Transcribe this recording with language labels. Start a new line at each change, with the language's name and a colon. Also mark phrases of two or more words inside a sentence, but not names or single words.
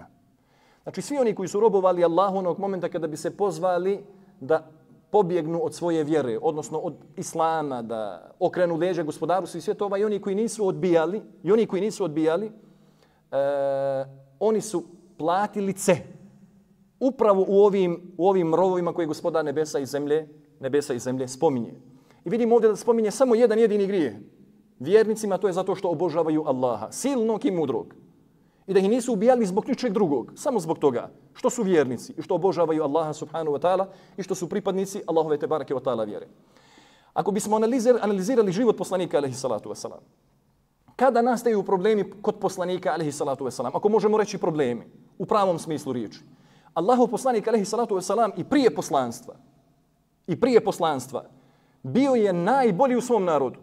Bosnian: Znači, svi oni koji su robovali Allahu onog momenta kada bi se pozvali da pobjegnu od svoje vjere, odnosno od Islama, da okrenu leđa gospodaru svih svjetova, i oni koji nisu odbijali, oni su platili upravo u ovim rovovima koje gospodar nebesa i zemlje spominje. I vidimo ovdje da spominje samo jedan jedini grijeh. Vjernicima to je zato što obožavaju Allaha, silnog i mudrog. I da ih nisu ubijali zbog ničeg drugog, samo zbog toga što su vjernici i što obožavaju Allaha
Arabic: سبحانه وتعالى
Bosnian: i što su pripadnici Allahove
Arabic: تبارك وتعالى
Bosnian: vjere. Ako bismo analizirali život poslanika
Arabic: عليه الصلاة والسلام,
Bosnian: kada nastaju problemi kod poslanika
Arabic: عليه الصلاة والسلام,
Bosnian: ako možemo reći problemi u pravom smislu riječi, Allahov poslanik
Arabic: عليه الصلاة والسلام
Bosnian: i prije poslanstva bio je najbolji u svom narodu.